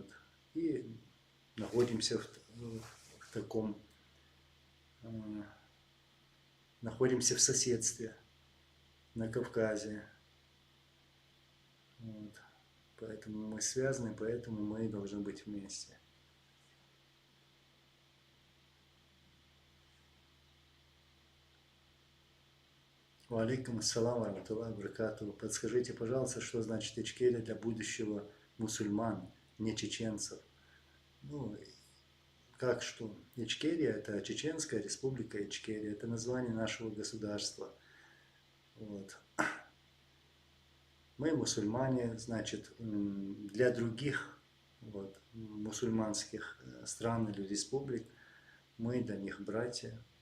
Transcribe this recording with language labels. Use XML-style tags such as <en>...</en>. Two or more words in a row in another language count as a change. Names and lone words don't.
<ru>И находимся в таком, находимся в соседстве на Кавказе. Вот. Поэтому мы связаны, поэтому мы должны быть вместе.</ru> <ar>وعليكم السلام ورحمة الله وبركاته.</ar> <ru>Подскажите, пожалуйста, что значит Ичкерия для будущего мусульман, не чеченцев? Ну, как что? Ичкерия – это Чеченская республика Ичкерия, это название нашего государства. Вот. Мы мусульмане, значит, для других вот, мусульманских стран или республик мы для них братья.</ru>